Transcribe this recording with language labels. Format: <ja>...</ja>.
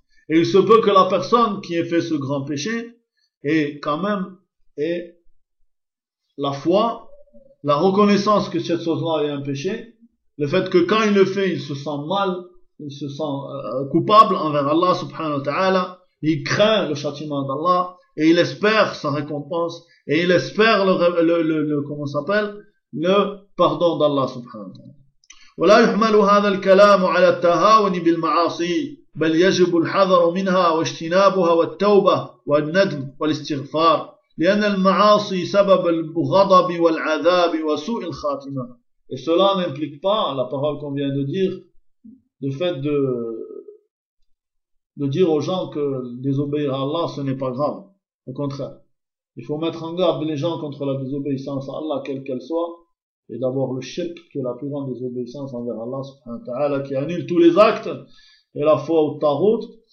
<fr>Et il se peut que la personne qui ait fait ce grand péché ait quand même ait la foi, la reconnaissance que cette chose-là est un péché, le fait que quand il le fait, il se sent mal, il se sent coupable envers Allah subhanahu wa ta'ala, il craint le châtiment d'Allah, et il espère sa récompense, et il espère le pardon d'Allah subhanahu wa ta'ala.</fr> <ar>ولا يحمل هذا الكلام على التهاون بالمعاصي بل يجب الحذر منها واجتنابها والتوبة والندم والاستغفار لأن المعاصي سبب الغضب والعذاب وسوء الخاتمة.</ar> <fr>Et cela n'implique pas la parole qu'on vient de dire, le fait de dire aux gens que désobéir à Allah, ce n'est pas grave. Au contraire, il faut mettre en garde les gens contre la désobéissance à Allah, quelle qu'elle soit, et d'abord le shirk, qui est la plus grande désobéissance envers Allah, subhanahu wa ta'ala, qui annule tous les actes, et la foi au taghout.</fr>